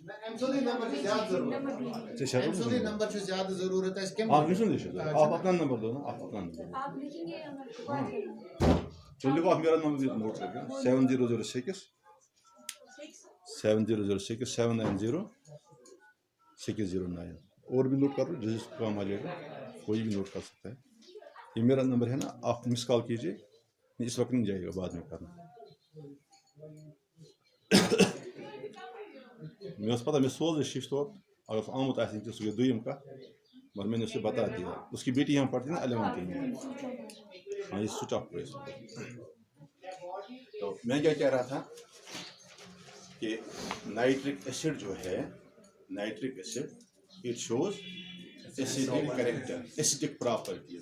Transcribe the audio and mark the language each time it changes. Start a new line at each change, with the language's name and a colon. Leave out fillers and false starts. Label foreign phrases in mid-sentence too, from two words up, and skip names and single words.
Urdu: آپ اپنا نمبر دو نا, آپ اپنا نمبر چلو آپ میرا نمبر نوٹ کر کے 7006 790 609 اور بھی نوٹ کر لو جس کو کام آ جائے گا کوئی بھی نوٹ کر سکتا ہے. یہ میرا نمبر ہے نا, آپ مس کال کیجیے. اس وقت نہیں جائے گا, بعد میں کرنا.
Kashmiri: مجھے پتا میں سوز شیش تو اگر آمت آ سہ گئی دویم کت مگر میں نے اسے بتا دیا.
Urdu: اس کی بیٹی یہاں پڑھتی نا 11th میں. ہاں یہ سوئچ آف ہوا. تو میں کیا کہہ رہا تھا کہ
English: nitric acid
Urdu: جو ہے,
English: nitric acid it shows acidic character, acidic properties.